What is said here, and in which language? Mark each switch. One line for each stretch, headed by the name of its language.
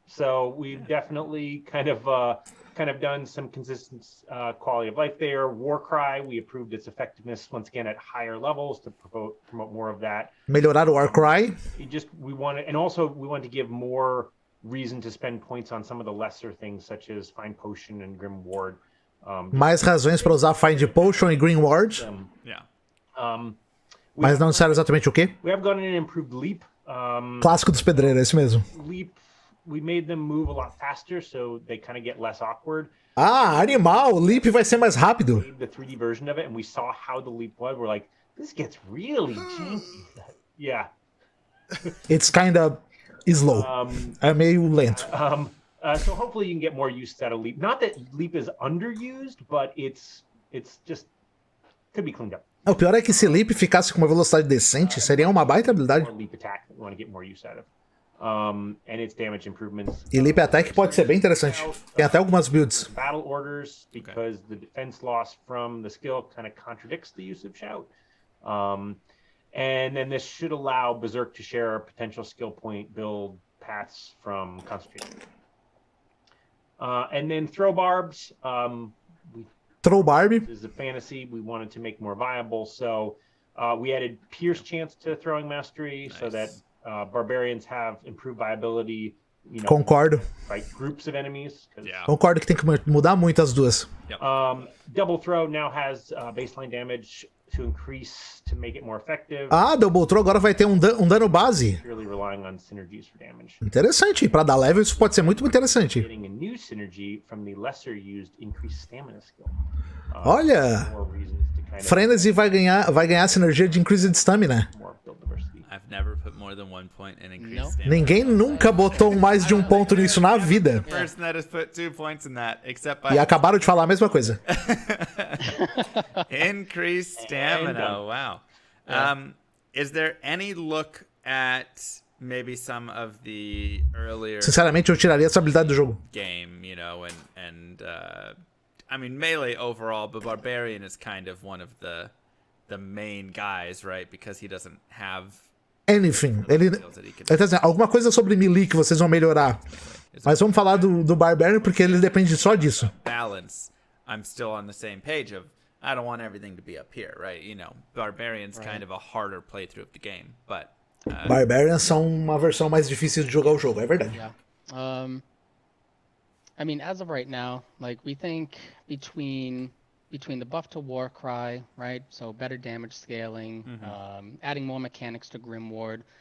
English: So we've definitely kind of done some consistent quality of life there. Warcry, we approved its effectiveness once again at higher levels to promote more of that.
Portuguese: Melhorar o Warcry.
English: We wanted to give more reason to spend points on some of the lesser things such as Find Potion and Grim Ward.
Portuguese: Mais razões para usar Find Potion e Green Ward.
English: Yeah.
Portuguese: Mas não disseram exatamente o quê?
English: We have gotten an improved leap.
Portuguese: Clássico dos pedreiros, é esse mesmo.
English: Leap, we made them move a lot faster, so they kind of get less awkward.
Portuguese: Ah, animal! O Leap vai ser mais rápido.
English: The 3D version of it, and we saw how the leap was. We're like, this gets really janky. Yeah. It's kinda slow.
Portuguese: É meio lento.
English: So hopefully you can get more use out of leap. Not that leap is underused, but it's just could be cleaned up.
Portuguese: O pior é que se Leap ficasse com uma velocidade decente, seria uma baita habilidade.
English: More leap attack that we want to get more use out of. And its damage improvements.
Portuguese: E Leap Attack pode ser bem interessante. Tem até algumas builds.
English: Battle orders, because the defense loss from the skill kind of contradicts the use of shout. And then this should allow Berserk to share potential skill point build paths from concentration. And then throw barbs. Throw Barbie. This is a fantasy we wanted to make more viable, so we added Pierce chance to throwing mastery, so that barbarians have improved viability.
Portuguese: Concordo.
English: Fight groups of enemies. Yeah.
Portuguese: Concordo que tem que mudar muito as duas.
English: Double throw now has baseline damage to increase to make it more effective.
Portuguese: Ah, Double Throw agora vai ter um dano base.
English: Purely relying on synergies for damage.
Portuguese: Interessante. Pra dar level isso pode ser muito interessante.
English: Getting a new synergy from the lesser used increased stamina skill.
Portuguese: Olha!
English: More reasons to kind of
Portuguese: Frenzy vai ganhar sinergia de Increased Stamina.
English: more build diversity. I've never put more than 1 point in increased No. stamina.
Portuguese: Ninguém nunca botou mais de um ponto nisso na vida.
English: Person that has put 2 points in that, except by
Portuguese: E acabaram de falar a mesma coisa.
English: increased stamina. Wow. Is there any look at maybe some of the earlier
Portuguese: Sinceramente, eu tiraria essa habilidade do jogo.
English: game, and I mean melee overall, but Barbarian is kind of one of the main guys, right? Because he doesn't have Anything.
Portuguese: Ele
English: skills that he can.
Portuguese: tá dizendo, alguma coisa sobre melee que vocês vão melhorar. Mas vamos falar do Barbarian porque ele depende só disso.
English: Balance. I'm still on the same page of I don't want everything to be up here, right? Barbarian's kind of a harder playthrough of the game, but
Portuguese: Barbarians são uma versão mais difícil de jogar o jogo, é verdade.
English: Yeah. I mean, as of right now, like we think between the buff to Warcry, right? So better damage scaling, adding more mechanics to Grimward.